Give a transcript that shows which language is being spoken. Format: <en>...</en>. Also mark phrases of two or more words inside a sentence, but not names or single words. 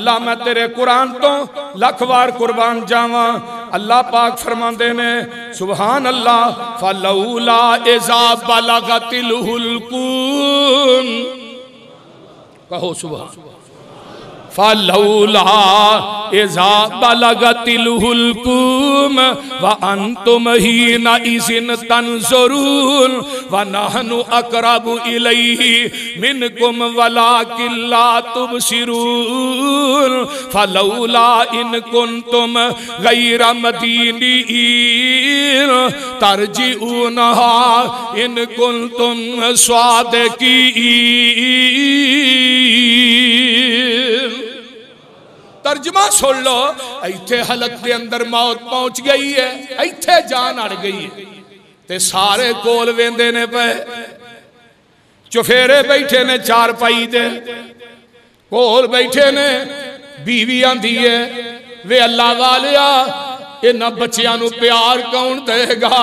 <pa>اللہ میں تیرے قرآن تو لکھ وار قربان جاواں. اللہ پاک فرماتے نے</pa> <ar>سبحان الله، فلولا إذا بلغت الحلقوم، کہو سبحان، فلولا إذا بلغت الحلقوم وأنتم حين إذن تنظرون ونحن أقرب إليه منكم ولكن لا تبصرون فلولا إن كنتم غير مدينين ترجعونها إن كنتم صادقين.</ar> <pa>ترجمہ سن لو، ایتھے حلق کے اندر موت پہنچ گئی ہے، ایتھے جان اڑ گئی ہے، تے سارے کول ویندے نے پے، چوفیرے بیٹھے نے چارپائی دے کول بیٹھے نے، بیوی آندی ہے وے اللہ والیا انہاں بچیاں نوں پیار کون دیگا.</pa>